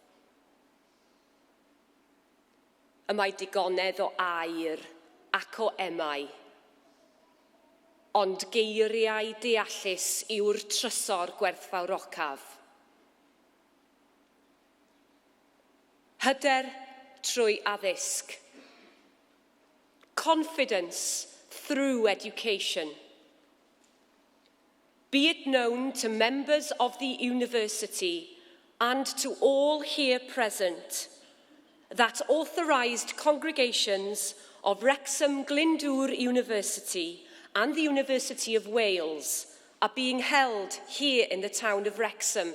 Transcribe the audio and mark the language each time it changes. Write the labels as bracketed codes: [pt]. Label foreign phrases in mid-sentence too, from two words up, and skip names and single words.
[cy] Y mae digonedd o air ac o emau, ond geiriau deallus yw'r trysor gwerthfawrocaf. Hyder trwy addysg. [en] Confidence through education. Be it known to members of the university and to all here present that authorised congregations of Wrexham Glyndwr University and the University of Wales are being held here in the town of Wrexham.